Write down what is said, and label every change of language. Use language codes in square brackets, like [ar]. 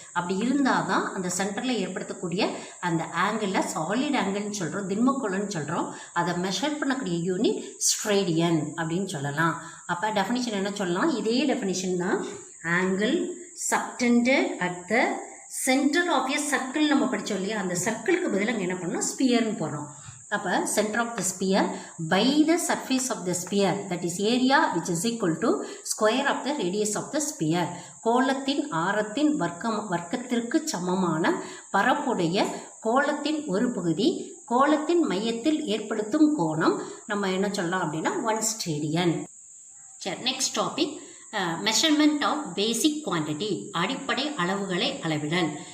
[ta] அப்படி இருந்தால் தான் அந்த சென்டரில் ஏற்படுத்தக்கூடிய அந்த ஆங்கிளில் சாலிட் ஆங்கிள்னு சொல்கிறோம், திண்மக்கோணம்னு சொல்கிறோம். அதை மெஷர் பண்ணக்கூடிய யூனிட் ஸ்ட்ரேடியன் அப்படின்னு சொல்லலாம். அப்போ டெஃபினிஷன் என்ன சொல்லலாம், இதே டெஃபினிஷன் தான். Angle [en] subtended at the center of a circle [ta] நம்ம படித்தோம் இல்லையா, அந்த சர்க்கிளுக்கு பதிலாக அங்கே என்ன பண்ணணும், ஸ்பியர்னு போடுறோம். [en] அப்போ center of the sphere by the surface of the sphere, that is area which is equal to square of the radius of the sphere. [ta] கோளத்தின் ஆரத்தின் வர்க்கத்திற்கு சமமான பரப்புடைய கோளத்தின் ஒரு பகுதி கோளத்தின் மையத்தில் ஏற்படுத்தும் கோணம் நம்ம என்ன சொல்லலாம் அப்படின்னா 1 ஸ்டேடியன். சரி, next topic measurement of basic quantity, அடிப்படை அளவுகளை அளவிடல்.